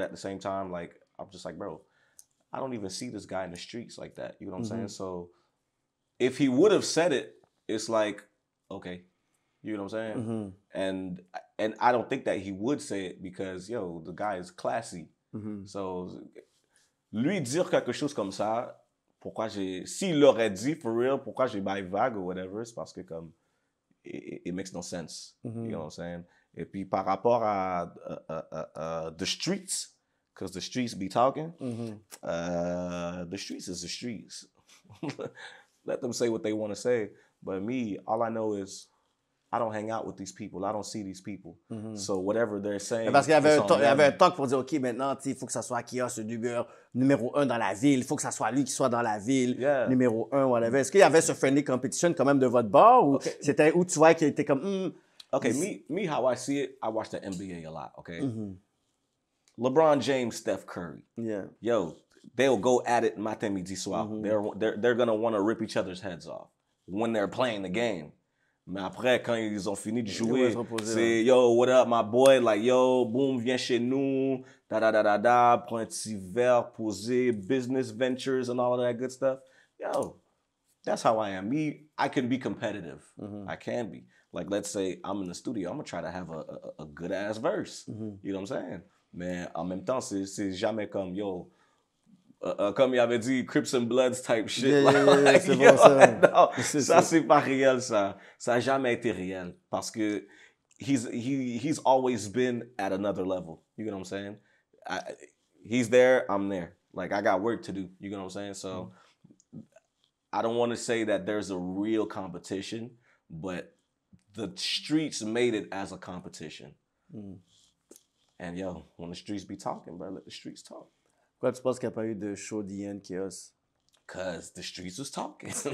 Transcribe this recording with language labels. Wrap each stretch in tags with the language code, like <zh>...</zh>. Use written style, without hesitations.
<en>But at the same time, like, I'm just like, bro, I don't even see this guy in the streets like that. You know what I'm saying? So if he would have said it, it's like, okay, you know what I'm saying? And I don't think that he would say it because, yo, the guy is classy.</en> <fr>So lui dire quelque chose comme ça, s'il l'aurait dit</fr> <en>for real,</en> <fr>pourquoi j'ai bail vague ou whatever, c'est parce que comme,</fr> <en>it makes no sense. You know what I'm saying?</en> <fr>Et puis par rapport à</fr> <en>the streets, because the streets be talking, the streets is the streets. Let them say what they want to say. But me, all I know is I don't hang out with these people. I don't see these people. So whatever they're saying...</en> <fr>Parce qu'il y avait un talk pour dire, OK, maintenant, il faut que ça soit Chaos, le numéro 1 dans la ville. Il faut que ça soit lui qui soit dans la ville, numéro 1, whatever. Est-ce qu'il y avait ce friendly competition quand même de votre bord? Ou c'était où tu vois qu'il était comme...</fr> <en>Okay, me, how I see it, I watch the NBA a lot, okay? LeBron James, Steph Curry. Yeah. Yo, they'll go at it</en> <fr>matin, midi, soir.</fr> <en>They're going to want to rip each other's heads off when they're playing the game.</en> <fr>Mais après, quand ils ont fini de jouer, c'est yo,</fr> <en>what up, my boy? Like, yo, boom,</en> <fr>viens chez nous, da, prends un petit verre, poser,</fr> <en>business ventures and all of that good stuff. Yo, that's how I am. Me, I can be competitive. I can be. Like, let's say I'm in the studio, I'm going to try to have a good-ass verse. You know what I'm saying?</en> <fr>Mais en même temps, c'est jamais comme, yo, comme il avait dit,</fr> <en>Crips and Bloods type shit.</en> <fr>Yeah, c'est bon, ça. Non, ça, c'est pas réel, ça. Ça a jamais été réel. Parce que</fr> <en>he's always been at another level. You know what I'm saying? He's there, I'm there. Like, I got work to do. You know what I'm saying? So, I don't want to say that there's a real competition, but the streets made it as a competition. And yo, when the streets be talking, bro, let the streets talk.</en> <fr>Pourquoi tu penses qu'il n'y a pas eu de show DN Chaos?</fr> <en>Cause the streets was talking.</en>